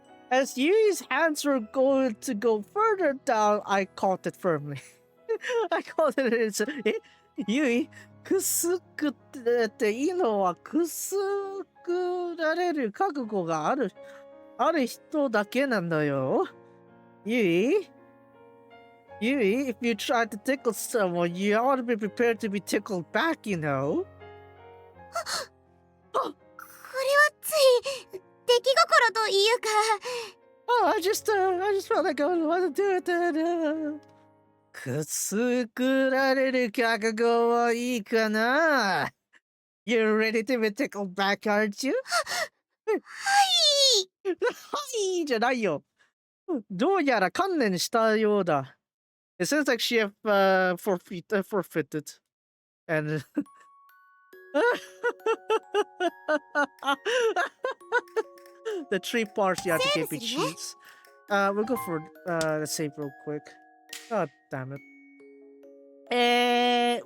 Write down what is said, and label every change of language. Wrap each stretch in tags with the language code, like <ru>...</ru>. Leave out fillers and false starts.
<en>As Yui's hands were going to go further down, I caught it firmly. I caught it.</en> <ja>ユイ、くすぐっていいのはくすぐられる覚悟がある人だけなんだよ。</ja> <en>Yui, if you try to tickle someone, you ought to be prepared to be tickled back, you know.</en> <ja>これはつい出来心というか。</ja> <en>Oh, I just felt like I wanted to do it.</en> <ja>くすぐられる覚悟はいいかな</ja> <en>You're ready to be tickled back, aren't you?</en> <ja>はいじゃないよ。どうやら観念したようだ。</ja> <en>It seems like she have forfeited. And the three parts you have to keep cheats. We'll go for the save real quick. God damn it.</en>